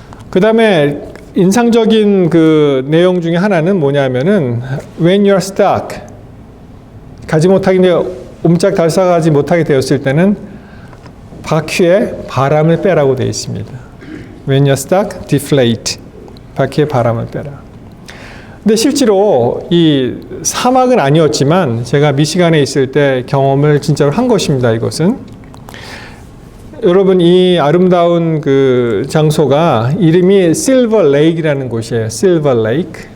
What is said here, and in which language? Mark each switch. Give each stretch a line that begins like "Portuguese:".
Korean: 그 다음에 인상적인 그 내용 중에 하나는 뭐냐면은
English: When you're stuck,
Korean: 가지 못하게 옴짝달싹하지 못하게 되었을 때는 바퀴에 바람을 빼라고 되어 있습니다.
English: When you're stuck, deflate.
Korean: 바퀴에 바람을 빼라. 근데 실제로 이 사막은 아니었지만 제가 미시간에 있을 때 경험을 진짜로 한 것입니다. 이것은 여러분 이 아름다운 그 장소가 이름이 실버 레이크라는 곳이에요. 실버 레이크.